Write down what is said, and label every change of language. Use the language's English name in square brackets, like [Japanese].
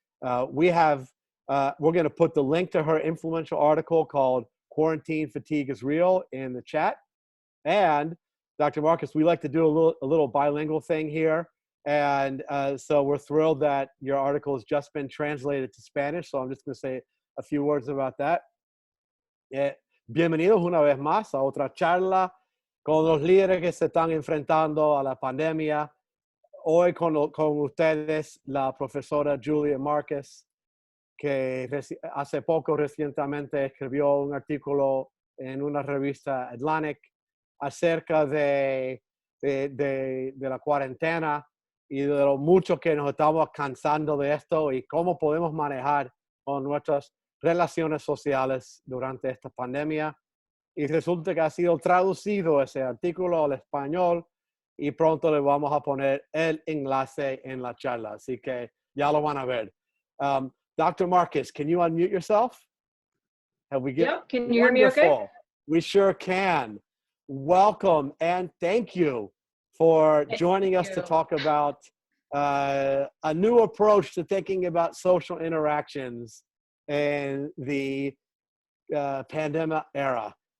[English] We're going to put the link to her influential article called Quarantine Fatigue is Real in the chat. And Dr. Marcus, we like to do a little bilingual thing here. And so we're thrilled that your article has just been translated to Spanish. So I'm just going to say a few words about that. [Spanish] Bienvenidos una vez más a otra charla con los líderes que se están enfrentando a la pandemia. Hoy con ustedes la profesora Julia Marcus, que hace poco recientemente escribió un artículo en una revista Atlantic acerca de la cuarentena y de lo mucho que nos estamos cansando de esto y cómo podemos manejar con nuestras relaciones sociales durante esta pandemia. Y resulta que ha sido traducido ese artículo al español y pronto le vamos a poner el enlace en la charla. Así que ya lo van a ver. Dr. [English] Marcus, can you unmute yourself? Yep, can you hear me okay? We sure can. Welcome and thank you for joining us to talk about a new approach to thinking about social interactions in the pandemic era.